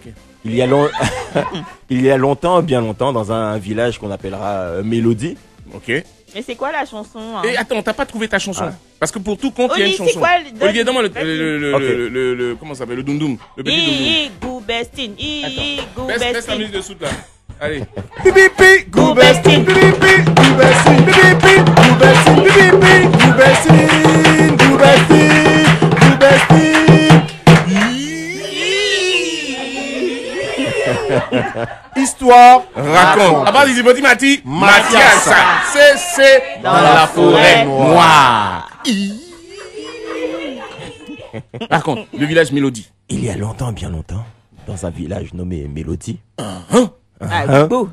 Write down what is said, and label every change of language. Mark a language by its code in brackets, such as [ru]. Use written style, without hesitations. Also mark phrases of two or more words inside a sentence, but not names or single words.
[fr] il y a longtemps, bien longtemps, dans un village qu'on appellera Mélodie. Ok. Et Mais c'est quoi la chanson hein attends, t'as pas trouvé ta chanson? Ah. Parce que pour tout compte, il y a une Olivier, c'est chanson. quoi, Olivier, donne-moi Ok. le comment ça s'appelle? Le doum-doum. Le petit doum-doum. Goubestine, Baisse la Goubestine. musique de soute là. Allez. Pipipi, Goubestine. pipipi, goubestine, pipipi, goubestine, pipipi, goubestine, goubestine, goubestine. Histoire. Raconte. À part des hypothèses, Mati. Mathias. C'est Dans la forêt noire. Raconte. Le village Mélodie. Il y a longtemps, bien longtemps, dans un village nommé Mélodie, Ah, beau.